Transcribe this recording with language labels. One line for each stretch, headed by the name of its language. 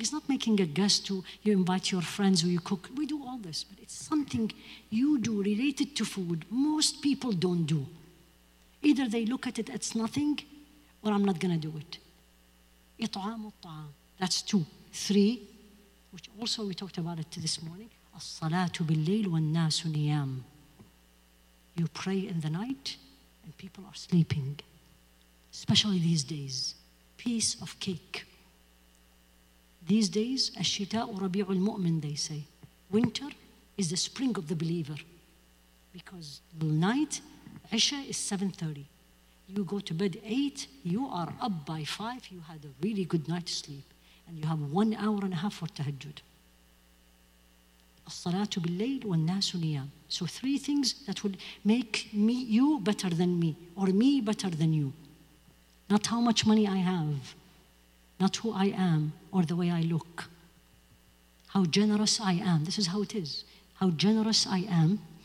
English: It's not making a guest to you invite your friends or you cook. We do all this, but it's something you do related to food. Most people don't do. Either they look at it as nothing, or I'm not going to do it.
Arabic: إطعام الطعام.
English: That's 2. 3, which also we talked about it this morning.
Arabic: الصلاة بالليل والناس نيام.
English: You pray in the night and people are sleeping. Especially these days. Piece of cake. These days,
Arabic: الشتاء ربيع المؤمن,
English: they say. Winter is the spring of the believer. Because the night, Isha is 7:30. You go to bed 8, you are up by 5, you had a really good night's sleep. And you have 1 hour and a half for tahajjud.
Arabic: الصلاة بالليل والناس نيام.
English: So 3 things that will make you better than me, or me better than you. Not how much money I have, not who I am or the way I look. How generous I am. This is how it is. How generous I am.